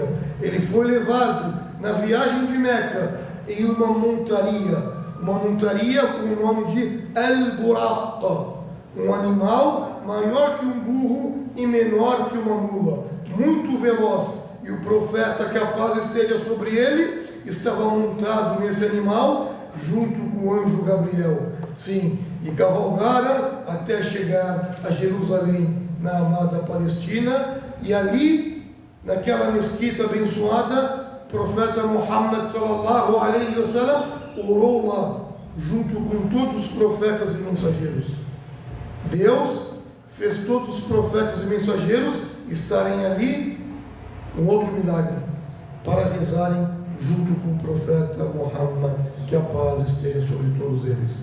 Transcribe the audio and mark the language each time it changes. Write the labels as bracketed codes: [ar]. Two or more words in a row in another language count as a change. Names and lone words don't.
[pt] Ele foi levado na viagem de Meca em uma montaria com o nome de Al-Buraq, um animal maior que um burro e menor que uma mula, muito veloz, e o profeta, que a paz esteja sobre ele, estava montado nesse animal junto com o anjo Gabriel. Sim, e cavalgaram até chegar a Jerusalém, na amada Palestina, e ali, naquela mesquita abençoada, o profeta Muhammad [ar] صلى الله عليه وسلم [pt] orou lá, junto com todos os profetas e mensageiros. Deus fez todos os profetas e mensageiros estarem ali, um outro milagre, para rezarem junto com o profeta Muhammad, que a paz esteja sobre todos eles.